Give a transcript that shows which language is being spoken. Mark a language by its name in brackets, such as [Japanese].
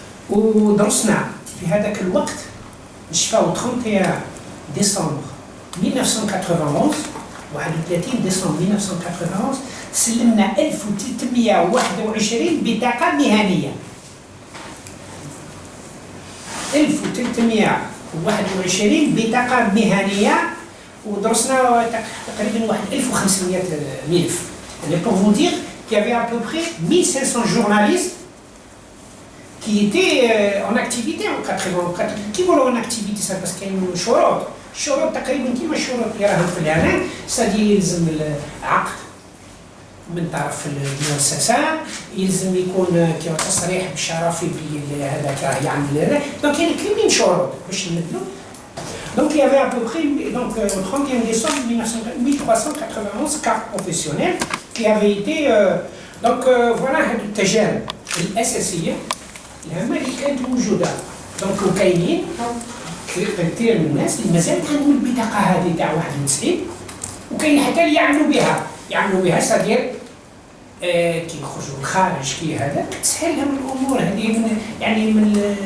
[Arabic] ودرسنا في هذاك الوقت نشفاو 31 ديسمبر 1991 31 ديسمبر 1991 سلمنا 1321 بطاقة مهنية. 1321 بطاقة مهنية، ودرسنا تقريبا واحد 1500 ملف. [French] يعني pour vous dire qu'il y avait à peu près 1500 journalistes qui étaient en activité en 84. [Arabic] كي يقولوا [French] en activité ça parce qu'il y a une [Arabic] شروط تقريبا كيما الشروط اللي راهم في الاعلام، سادي يلزم العقد من طرف المؤسسه، يلزم يكون تصريح بالشرفي بلي هذاك يعمل هذا. دونك كاين كاينين شروط باش نمثلوا. [French] دونك il y avait à peu près donc le 31 décembre 1391 cartes professionnelles qui avaient été donc voilà [Arabic] هذه التجارب الاساسيه الهامه اللي كانت موجوده. دونك وكاينين كثير من الناس اللي مازال عندهم البطاقه هذه تاع 91 وكاين حتى اللي يعملوا بها سادير كي يخرجوا للخارج كي هذا تسهل لهم الامور هذه من يعني من